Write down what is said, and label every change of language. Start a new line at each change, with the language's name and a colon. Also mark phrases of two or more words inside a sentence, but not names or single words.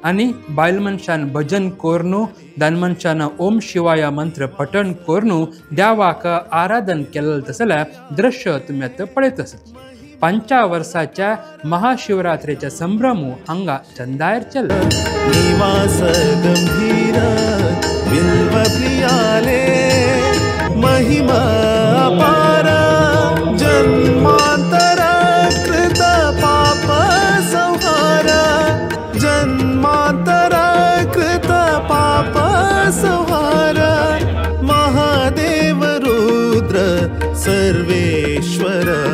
Konkani: आनी बायल मनशान भजन कोरनू दान मनशान
Sanskrit: ओम शिवाय
Konkani: मंत्र पठण कोरनू देवाक आराधन केलें तसल्या दृश्य तुमी आतां पळयत आसात. 5 वर्साच्या महाशिवरात्रेच्या संभ्रमू हांगा चंदायर चल्ला.
Sanskrit: निवास गंभीर बिल्व प्रियाले महिमा अपार जन्मांतर कृत पाप संहार जन्मांतर कृत पाप संहार महादेव रुद्र सर्वेश्वर